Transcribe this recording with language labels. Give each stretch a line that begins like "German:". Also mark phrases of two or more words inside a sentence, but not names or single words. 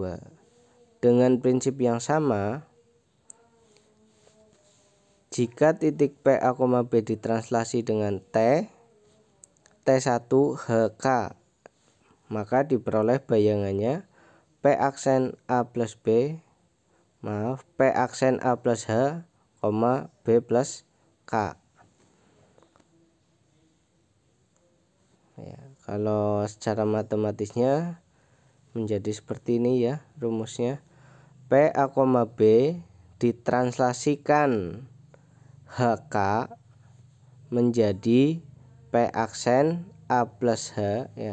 Indonesian: Dengan prinsip yang sama, jika titik P A, B ditranslasi dengan T1 HK, maka diperoleh bayangannya P aksen A plus B, P aksen A plus H, B plus K. Ya, kalau secara matematisnya menjadi seperti ini ya rumusnya. P A, B ditranslasikan HK menjadi P aksen A plus H ya.